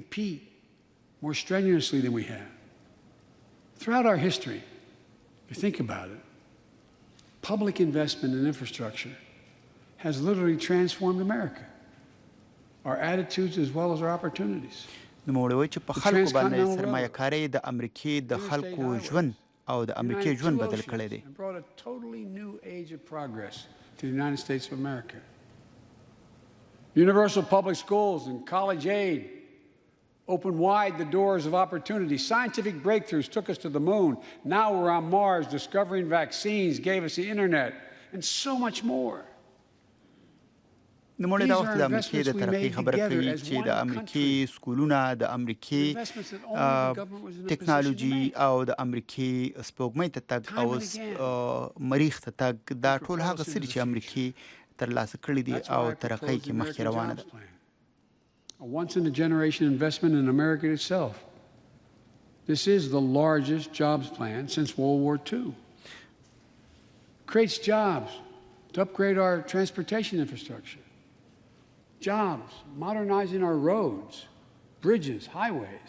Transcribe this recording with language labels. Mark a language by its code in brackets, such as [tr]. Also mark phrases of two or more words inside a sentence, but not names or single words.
[en] Compete more strenuously than we have. Throughout our history, if you think about it, public investment in infrastructure has literally transformed America, our attitudes as well as our opportunities. [ps] نوموړی وایي چې په خلکو باندې سرمایه کارۍ د امریکې د خلکو ژوند او د امریکې ژوند بدل کړی دی [en] And brought a totally new age of progress to the United States of America. Universal public schools and college aid opened wide the doors of opportunity. Scientific breakthroughs took us to the moon. Now we're on Mars, discovering vaccines, gave us the internet, and so much more. [ps] نوموړی دا وخت د امریکې د ترقۍ خبره کوي چې د امریکې سکولونه د امریکې ټکنالوژي او د امریکې سپوږمۍ ته تګ او مریخ ته تګ دا ټول هغه څه دي چې امریکې ترلاسه کړي دي او ترقۍ کې مخکې روانه ده [en] A once-in-a-generation investment in America itself. This is the largest jobs plan since World War II. Creates jobs to upgrade our transportation infrastructure. Jobs modernizing our roads, bridges, highways.